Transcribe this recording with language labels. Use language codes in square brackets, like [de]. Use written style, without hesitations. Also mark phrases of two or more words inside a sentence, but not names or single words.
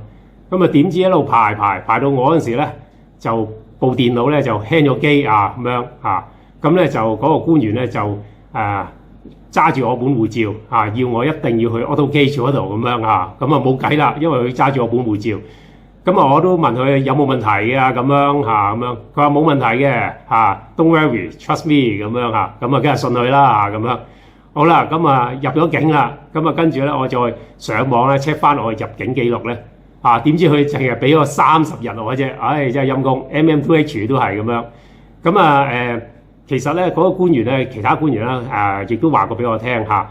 [yue] 咁啊點知一路排到我嗰陣時咧，就部電腦咧就 hang 咗機啊咁樣嚇。咁咧就嗰個官員咧就揸住我本護照嚇，要我一定要去 Auto Gate 嗰度咁樣嚇。咁啊冇計啦，因為佢揸住我本護照。咁啊我都問佢有冇問題嘅咁樣嚇咁樣。佢話冇問題嘅嚇 ， [en] Don't worry, trust me [yue] 咁樣嚇。咁啊梗係信佢啦嚇咁樣。好啦，咁啊入咗境啦，咁啊跟住咧我再上網咧 check 翻我嘅入境記錄咧。點知佢淨係俾我30日我啫，真係陰公 MM2H 都係咁樣。咁啊其實咧嗰個官員咧，其他官員啦亦都話過俾我聽嚇。